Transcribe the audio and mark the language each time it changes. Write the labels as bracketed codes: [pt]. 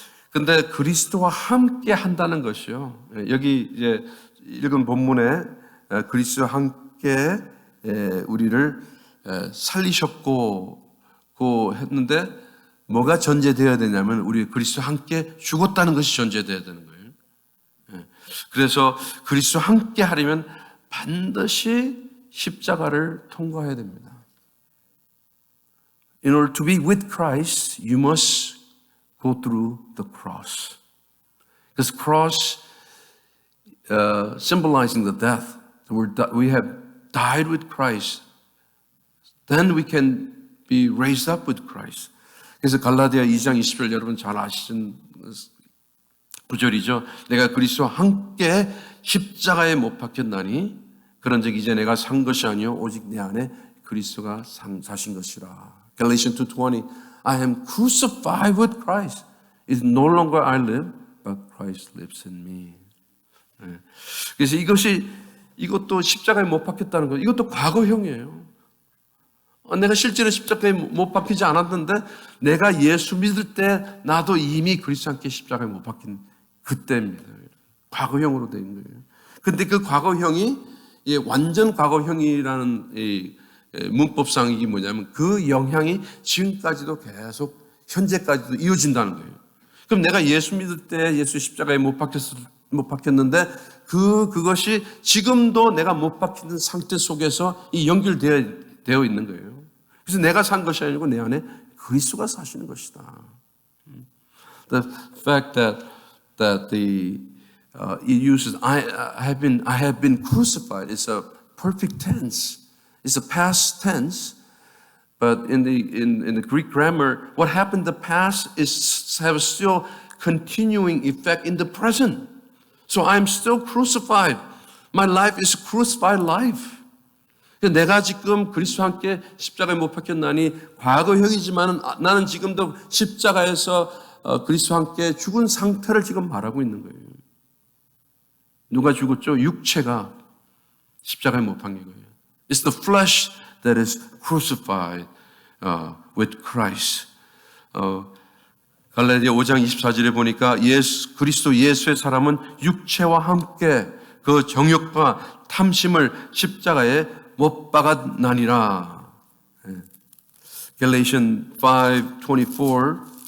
[ko] 근데 그리스도와 함께 한다는 것이요. 여기 이제 읽은 본문에 그리스도와 함께 우리를 살리셨고 했는데 뭐가 전제되어야 되냐면 우리 그리스도와 함께 죽었다는 것이 전제되어야 되는 거예요. 그래서 그리스도와 함께 하려면 반드시 십자가를 통과해야 됩니다. [en] In order to be with Christ, you must go through the cross. This cross symbolizing the death. We have died with Christ. Then we can be raised up with Christ. [ko] 그래서 갈라디아 2장 20절 여러분 잘 아시는 구절이죠. 내가 그리스도와 함께 십자가에 못 박혔나니 그런즉 이제 내가 산 것이 아니요 오직 내 안에 그리스도가 사신 것이라. [en] Galatians 2:20 I am crucified with Christ. It's no longer I live, but Christ lives in me. [ko] 그래서 이것도 십자가에 못 박혔다는 것, 이것도 과거형이에요. 내가 실제로 십자가에 못 박히지 않았는데 내가 예수 믿을 때 나도 이미 그리스도와 함께 십자가에 못 박힌 그때입니다. 과거형으로 된 거예요. 근데 그 과거형이 완전 과거형이라는 문법상 이게 뭐냐면 그 영향이 지금까지도 계속 현재까지도 이어진다는 거예요. 그럼 내가 예수 믿을 때 예수 십자가에 못 박혔는데 그것이 지금도 내가 못 박히는 상태 속에서 이 연결되어 있는 거예요. 그래서 내가 산 것이 아니고 내 안에 그리스도가 사시는 것이다. [en] The fact that it uses I have been crucified. It's a perfect tense. It's a past tense. But in the Greek grammar, what happened in the past have still continuing effect in the present. So I'm still crucified. My life is crucified life. [ko] 내가 지금 그리스도와 함께 십자가에 못 박혔나니 과거형이지만 나는 지금도 십자가에서 그리스도와 함께 죽은 상태를 지금 말하고 있는 거예요. 누가 죽었죠? 육체가 십자가에 못 박힌 거예요. [en] It's the flesh that is crucified with Christ. [ko] 갈라디아 5장 24절에 보니까 그리스도 예수의 사람은 육체와 함께 그 정욕과 탐심을 십자가에 못 박았나니라. Galatians 5:24